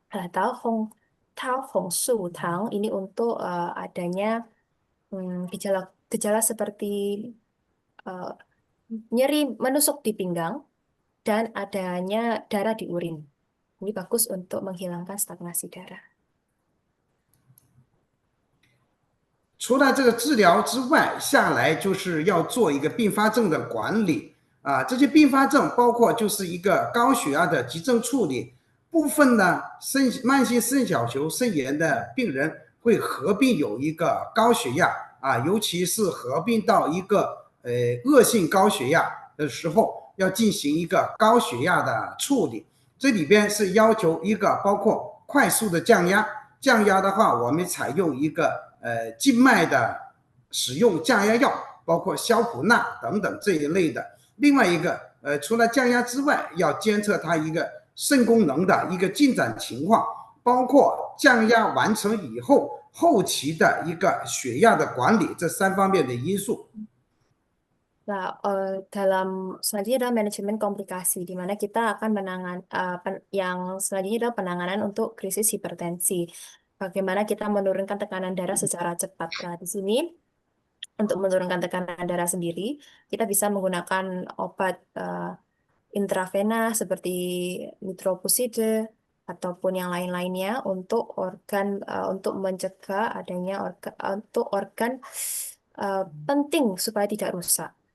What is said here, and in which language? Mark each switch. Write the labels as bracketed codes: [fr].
[id] Tao Hong Su Tang ini untuk adanya gejala seperti nyeri menusuk di pinggang dan adanya darah di urin. Ini bagus untuk menghilangkan stagnasi darah. [zh] 除了这个治疗之外，下来就是要做一个并发症的管理这些并发症包括就是一个高血压的急症处理，部分呢慢性肾小球肾炎的病人会合并有一个高血压尤其是合并到一个恶性高血压的时候，要进行一个高血压的处理。这里边是要求一个包括快速的降压，降压的话，我们采用一个静脉的使用降压药，包括硝普钠等等这一类的。另外一个除了降压之外，要监测它一个肾功能的一个进展情况，包括降压完成以后后期的一个血压的管理，这3方面的因素。 [id] Nah, dalam selanjutnya adalah manajemen komplikasi, di mana kita akan yang selanjutnya adalah penanganan untuk krisis hipertensi. Bagaimana kita menurunkan tekanan darah secara cepat. Nah, di sini untuk menurunkan tekanan darah sendiri, kita bisa menggunakan obat intravena seperti nitropuside ataupun yang lain-lainnya untuk untuk mencegah adanya organ penting supaya tidak rusak.